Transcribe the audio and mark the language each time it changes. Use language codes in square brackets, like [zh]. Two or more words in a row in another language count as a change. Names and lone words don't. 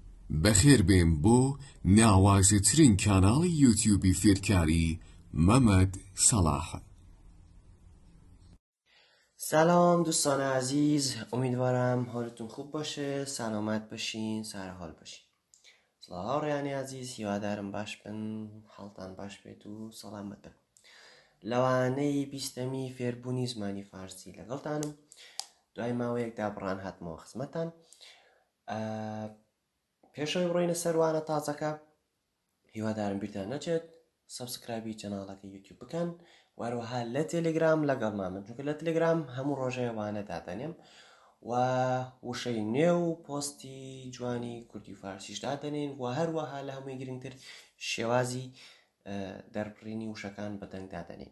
[ckb] بەخێر بێن بۆ ناوازەترین کاناڵی یوتیوبی فێرکاری مەمەد سەلاح. [fa] سلام دوستان عزیز، امیدوارم حالتون خوب باشه، سلامت باشین، سرحال باشین. [ckb] سڵاوڕیانی عزیز، هیوادارم باش بن، حاڵتان باش بێت و سەڵامەت بن. لەوانەی بیستەمی فێربوونی زمانی فارسی لەگەڵتانم. دوای ماوەیەک دابڕان هاتمەوە خزمەتان. پێشەوەی بڕۆینە سەروانە تازەکە، هیوادارم بیرتان نەچێت سەبسکرایبی چەناڵەکە یوتیوب بکەن، وەروەها لە تێلێگرام لەگەڵمان بن، چونکە لە تێلێگرام هەموو ڕۆژێوانە دادەنێم و وشەی نوێ و پۆستی جوانی کوردی و فارسیش دادەنین و هەروەها لە هەمووی گرنگتر شێوازی دەربڕینی وشەکان بەدەنگ دادەنین.